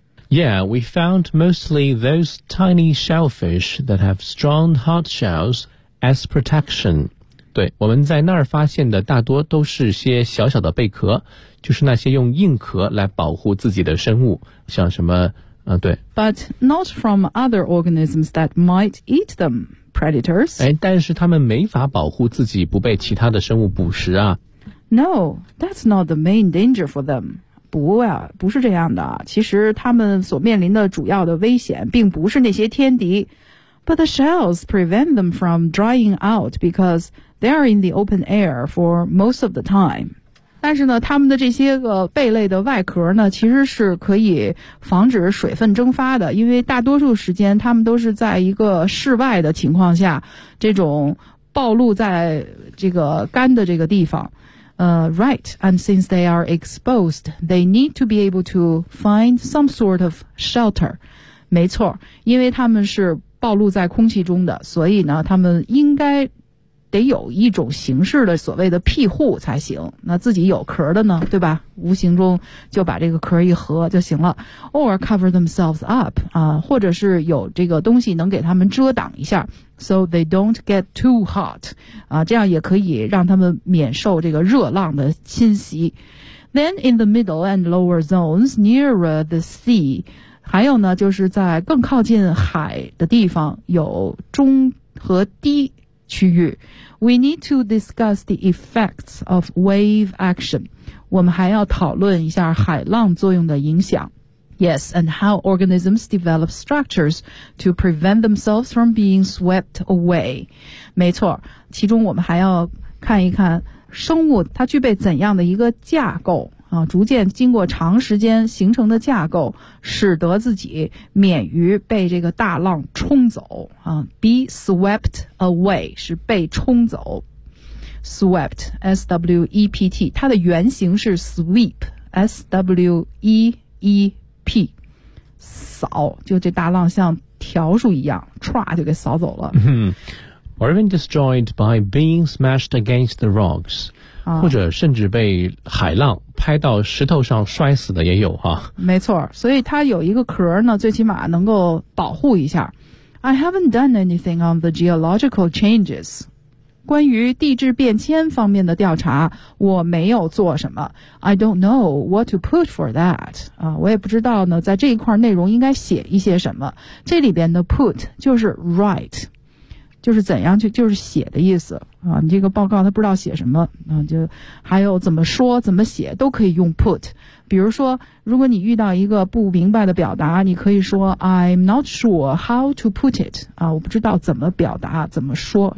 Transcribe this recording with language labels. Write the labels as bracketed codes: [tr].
[en] Yeah, we found mostly those tiny shellfish that have strong hard shells as protection. [zh] 对，我们在那儿发现的大多都是些小小的贝壳，就是那些用硬壳来保护自己的生物，像什么，对。 [en] But not from other organisms that might eat them, predators. [zh] 哎，但是他们没法保护自己不被其他的生物捕食啊。 [en] No, that's not the main danger for them. [zh] 不是这样的，其实他们所面临的主要的危险并不是那些天敌。 [en] But the shells prevent them from drying out because they are in the open air for most of the time. [zh] 但是呢，他们的这些个贝类的外壳呢，其实是可以防止水分蒸发的，因为大多数时间他们都是在一个室外的情况下，这种暴露在这个干的这个地方。 [en] Right, and since they are exposed, they need to be able to find some sort of shelter. [zh] 没错，因为他们是暴露在空气中的，所以呢，他们应该得有一种形式的所谓的庇护才行。那自己有壳的呢，对吧？无形中就把这个壳一合就行了。 [en] Or cover themselves up, [zh] 或者是有这个东西能给他们遮挡一下。 [en] So they don't get too hot, [zh] 这样也可以让他们免受这个热浪的侵袭。 [en] Then in the middle and lower zones nearer the sea, [zh] 还有呢，就是在更靠近海的地方有中和低区域。 [en] We need to discuss the effects of wave action. [zh] 我们还要讨论一下海浪作用的影响。 [en] Yes, and how organisms develop structures to prevent themselves from being swept away. [zh] 没错，其中我们还要看一看生物它具备怎样的一个架构啊，逐渐经过长时间形成的架构，使得自己免于被这个大浪冲走啊。 [en] Be swept away [zh] 是被冲走。 [en] Swept, S-W-E-P-T, [zh] 它的原型是 [en] sweep, S-W-E-E-P. [zh] P， 扫，就这大浪像条数一样唰就给扫走了。 Mm-hmm. [en] Or even destroyed by being smashed against the rocks， [zh] 或者甚至被海浪拍到石头上摔死的也有哈。没错，所以它有一个壳呢，最起码能够保护一下。 [en] I haven't done anything on the geological changes. [zh] 关于地质变迁方面的调查，我没有做什么。 [en] I don't know what to put for that. [zh] 啊，我也不知道呢，在这一块内容应该写一些什么。这里边的 put 就是 write， 就是怎样去，就是写的意思啊。你这个报告他不知道写什么，啊，就还有怎么说、怎么写都可以用 put。比如说，如果你遇到一个不明白的表达，你可以说 [en] I'm not sure how to put it， [zh] 啊，我不知道怎么表达、怎么说。